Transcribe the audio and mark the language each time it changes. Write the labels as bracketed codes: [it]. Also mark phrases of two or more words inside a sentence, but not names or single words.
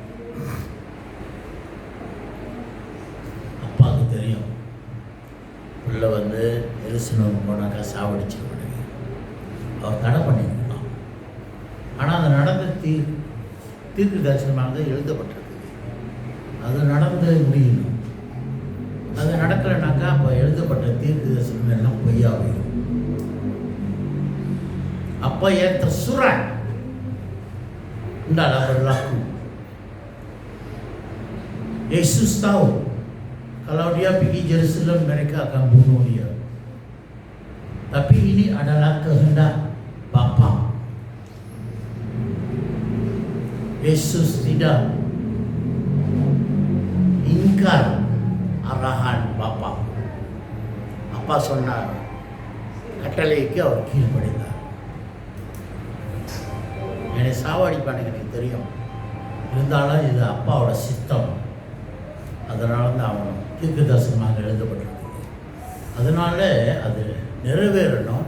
[ta] அப்பாவுக்கு தெரியும் உள்ள வந்து எருசலேம் போனாக்கா சாவடிச்சு விடுங்க. அவர் தடை பண்ணிருக்கலாம். ஆனால் அது நடந்த தீர்க்க தரிசனமாக எழுதப்பட்டிருக்கு. அது நடந்து முடியணும். அது நடக்கலைனாக்கா அப்போ எழுதப்பட்ட தீர்க்க தரிசனம் எல்லாம் பொய்யாகும். [ms] Apa yang tersurat tidaklah berlaku. Yesus tahu kalau dia pergi Jerusalem mereka akan bunuh dia. Tapi ini adalah kehendak Bapa. Yesus tidak ingkar arahan Bapa. [ta] Apa சொன்னார் கட்டளைக்கு அவர் கீழ்ப்படிந்தார். என்னை சாவடிப்பானுங்க எனக்கு தெரியும். இருந்தாலும் இது அப்பாவோட சித்தம். அதனால தான் அவன் தீர்க்க தரிசனமாக எழுதப்பட்டிருக்கு. அதனால அது நிறைவேறணும்.